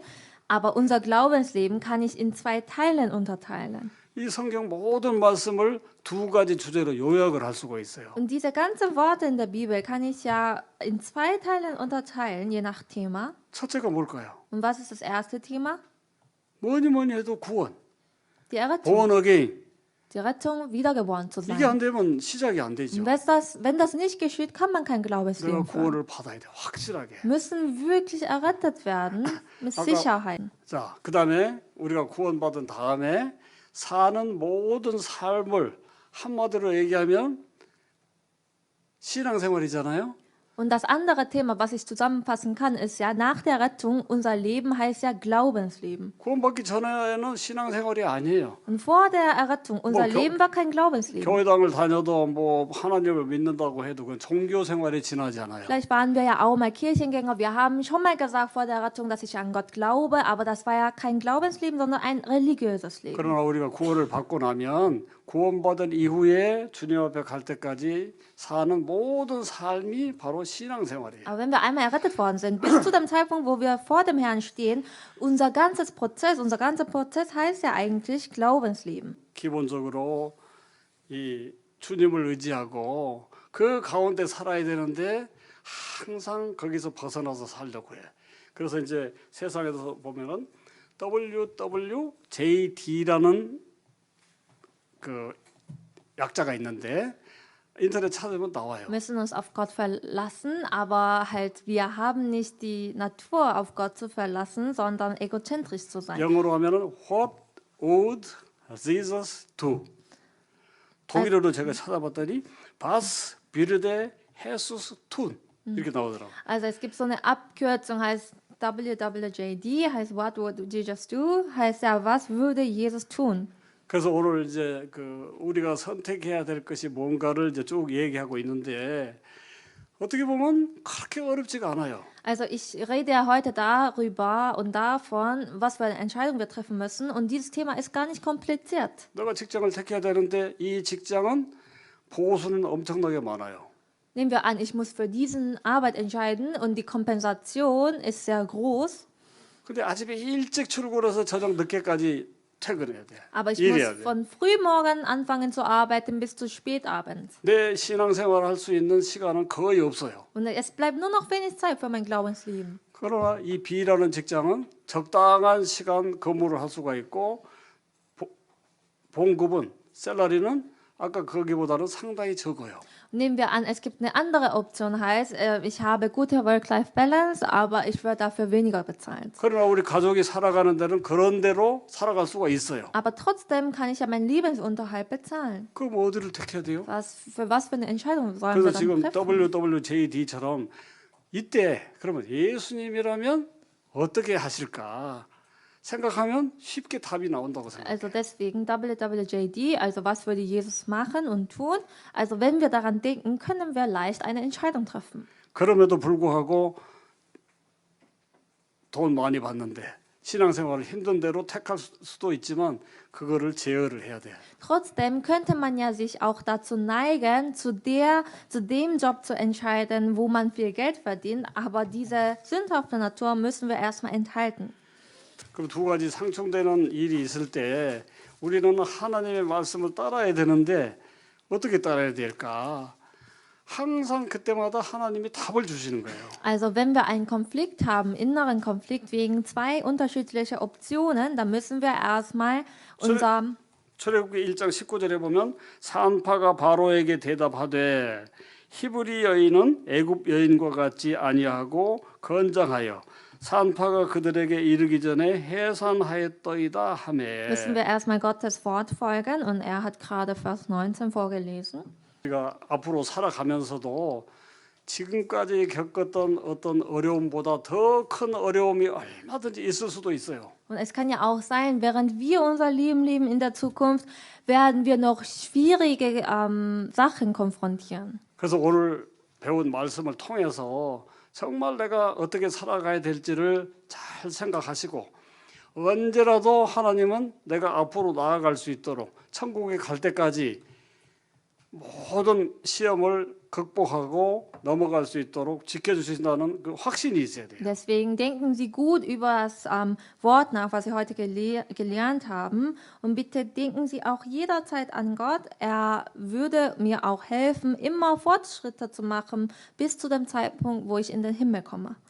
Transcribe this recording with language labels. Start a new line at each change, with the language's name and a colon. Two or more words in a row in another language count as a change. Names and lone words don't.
German: Aber unser Glaubensleben kann ich in zwei Teilen unterteilen.
Korean: 이 성경 모든 말씀을 두 가지 주제로 요약을 할 수가 있어요.
German: Und diese ganzen Worte in der Bibel kann ich ja in zwei Teilen unterteilen, je nach Thema.
Korean: 첫째가 뭘까요?
German: Und was ist das erste Thema?
Korean: 뭐니 해도 구원,
German: Die Errettung.
English: born again.
German: Die Rettung, wiedergeboren zu
Korean: 이게
German: sein.
Korean: 안 되면 시작이 안 되죠.
German: Und wenn das nicht geschieht, kann man kein
Korean: 내가
German: Glaubensleben führen.
Korean: 구원을 받아야 돼, 확실하게.
German: Müssen wirklich errettet werden, mit
Korean: 아까-
German: Sicherheit.
Korean: 자, 그 다음에 우리가 구원받은 다음에 사는 모든 삶을 한마디로 얘기하면 신앙생활이잖아요.
German: Und das andere Thema, was ich zusammenfassen kann, ist ja, nach der Rettung, unser Leben heißt ja Glaubensleben.
Korean: 구원받기 전에는 신앙생활이 아니에요.
German: Und vor der Errettung, unser
Korean: 뭐, 교-
German: Leben war kein Glaubensleben.
Korean: 교회당을 다녀도 뭐 하나님을 믿는다고 해도 그건 종교생활에 지나지 않아요.
German: Vielleicht waren wir ja auch mal Kirchengänger. Wir haben schon mal gesagt vor der Rettung, dass ich an Gott glaube, aber das war ja kein Glaubensleben, sondern ein religiöses Leben.
Korean: 그러나 우리가 구원을 받고 나면 구원받은 이후에 주님 앞에 갈 때까지 사는 모든 삶이 바로 신앙생활이에요.
German: Aber wenn wir einmal errettet worden sind, bis zu dem Zeitpunkt, wo wir vor dem Herrn stehen, unser ganzer Prozess heißt ja eigentlich Glaubensleben.
Korean: 기본적으로 이 주님을 의지하고 그 가운데 살아야 되는데 항상 거기서 벗어나서 살려고 해. 그래서 이제 세상에서 보면은 WWJD라는 그 약자가 있는데 인터넷 찾으면 나와요.
German: Wir müssen uns auf Gott verlassen, aber halt, wir haben nicht die Natur, auf Gott zu verlassen, sondern egozentrisch zu sein.
Korean: 영어로 하면은
English: What would Jesus do?
Korean: 독일어로 제가 찾아봤더니
German: was würde Jesus tun
Korean: 이렇게 나오더라고요.
German: Also es gibt so eine Abkürzung, heißt WWJD, heißt
English: What would Jesus do?
German: heißt ja, was würde Jesus tun?
Korean: 그래서 오늘 이제 그 우리가 선택해야 될 것이 뭔가를 이제 쭉 얘기하고 있는데 어떻게 보면 그렇게 어렵지가 않아요.
German: Also ich rede ja heute darüber und davon, was für eine Entscheidung wir treffen müssen. Und dieses Thema ist gar nicht kompliziert.
Korean: 너가 직장을 택해야 되는데 이 직장은 보수는 엄청나게 많아요.
German: Nehmen wir an, ich muss für diesen Arbeit entscheiden und die Kompensation ist sehr groß.
Korean: 근데 아침에 일찍 출근해서 저녁 늦게까지 퇴근해야 돼.
German: Aber ich muss
Korean: 일해야 돼.
German: von frühmorgen anfangen zu arbeiten bis zu spät abends.
Korean: 내 신앙생활 할 수 있는 시간은 거의 없어요.
German: Und es bleibt nur noch wenig Zeit für mein Glaubensleben.
Korean: 그러나 이 B라는 직장은 적당한 시간 근무를 할 수가 있고 봉급은 셀러리는 아까 거기보다는 상당히 적어요.
German: Nehmen wir an, es gibt eine andere Option, heißt, ich habe gute Work-Life-Balance, aber ich werde dafür weniger bezahlt.
Korean: 그러나 우리 가족이 살아가는 데는 그런 대로 살아갈 수가 있어요.
German: Aber trotzdem kann ich ja meinen Lebensunterhalt bezahlen.
Korean: 그럼 어디를 택해야 돼요?
German: Für was für eine Entscheidung sollen wir
Korean: 그래서
German: dann
Korean: 지금
German: treffen?
Korean: WWJD처럼 이때 그러면 예수님이라면 어떻게 하실까 생각하면 쉽게 답이 나온다고 생각해요.
German: Also deswegen WWJD, also was würde Jesus machen und tun? Also wenn wir daran denken, können wir leicht eine Entscheidung treffen.
Korean: 그럼에도 불구하고 돈 많이 받는데 신앙생활을 힘든 대로 택할 수도 있지만 그거를 제어를 해야 돼요.
German: Trotzdem könnte man ja sich auch dazu neigen, zu dem Job zu entscheiden, wo man viel Geld verdient, aber diese sündhafte Natur müssen wir erstmal enthalten.
Korean: 그럼 두 가지 상충되는 일이 있을 때 우리는 하나님의 말씀을 따라야 되는데 어떻게 따라야 될까? 항상 그때마다 하나님이 답을 주시는 거예요.
German: Also wenn wir einen Konflikt haben, inneren Konflikt wegen zwei unterschiedlicher Optionen, dann müssen wir erstmal unser
Korean: 출애굽기 1장 19절에 보면 산파가 바로에게 대답하되 히브리 여인은 애굽 여인과 같지 아니하고 건장하여 산파가 그들에게 이르기 전에 해산하였더이다 하매.
German: müssen wir erstmal Gottes Wort folgen und er hat gerade Vers 19 vorgelesen.
Korean: 우리가 앞으로 살아가면서도 지금까지 겪었던 어떤 어려움보다 더 큰 어려움이 얼마든지 있을 수도 있어요.
German: Und es kann ja auch sein, während wir unser Leben leben in der Zukunft, werden wir noch schwierige Sachen konfrontieren.
Korean: 그래서 오늘 배운 말씀을 통해서 정말 내가 어떻게 살아가야 될지를 잘 생각하시고 언제라도 하나님은 내가 앞으로 나아갈 수 있도록 천국에 갈 때까지 모든 시험을 극복하고 넘어갈 수 있도록 지켜주신다는 그 확신이 있어야 돼요.
German: Deswegen denken Sie gut über das Wort nach, was Sie heute gelernt haben. Und bitte denken Sie auch jederzeit an Gott. Er würde mir auch helfen, immer Fortschritte zu machen, bis zu dem Zeitpunkt, wo ich in den Himmel komme.